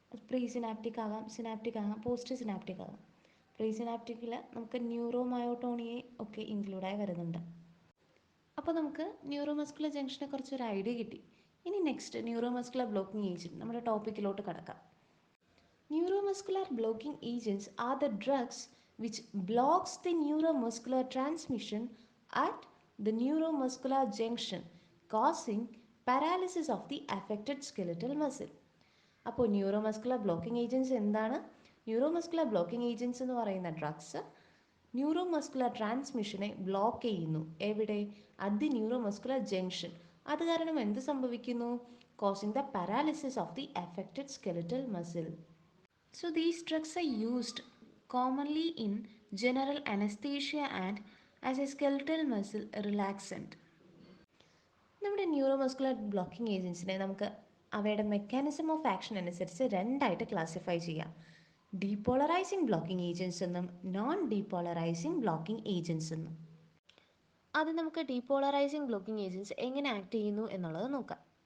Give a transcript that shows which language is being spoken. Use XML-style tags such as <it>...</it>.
<ml>Pre synaptic ആകാം, synaptic ആകാം, post synaptic ആകാം. പ്രീ സിനാപ്റ്റിക്കിൽ നമുക്ക് ന്യൂറോമയോട്ടോണിയെ ഒക്കെ ഇൻക്ലൂഡായി വരുന്നുണ്ട്. അപ്പോൾ നമുക്ക് ന്യൂറോമസ്കുലർ ജംഗ്ഷനെ കുറിച്ചൊരു ഐഡിയ കിട്ടി. ഇനി നെക്സ്റ്റ് ന്യൂറോമസ്കുലർ ബ്ലോക്കിംഗ് ഏജൻറ്റ് നമ്മുടെ ടോപ്പിക്കിലോട്ട് കടക്കാം.</ml> <en>Neuromuscular blocking agents are the drugs which blocks the neuromuscular transmission at the neuromuscular junction, causing paralysis of the affected skeletal muscle.</en> <ml>അപ്പോൾ ന്യൂറോമസ്കുലർ ബ്ലോക്കിംഗ് ഏജൻറ്റ്സ് എന്താണ്? Neuromuscular blocking agents എന്ന് പറയുന്ന drugs neuromuscular ട്രാൻസ്മിഷനെ block ചെയ്യുന്നു. എവിടെ?</ml> <en>At the neuromuscular junction.</en> <ml>അത് കാരണം എന്ത് സംഭവിക്കുന്നു?</ml> <en>Causing the paralysis of the affected skeletal muscle. So these drugs are used commonly in general anesthesia and as a skeletal muscle relaxant.</en> <ml>നമ്മുടെ neuromuscular blocking ഏജൻസിനെ നമുക്ക് അവയുടെ mechanism of action അനുസരിച്ച് രണ്ടായിട്ട് classify ചെയ്യാം. ഡീപോളറൈസിങ് ബ്ലോക്കിംഗ് ഏജൻറ്റ്സ് എന്നും non ഡീപോളറൈസിങ് blocking agents എന്നും. അത് നമുക്ക് ഡീപോളറൈസിങ് ബ്ലോക്കിംഗ് ഏജൻറ്റ്സ് എങ്ങനെ ആക്ട് ചെയ്യുന്നു എന്നുള്ളത് നോക്കാം.</ml>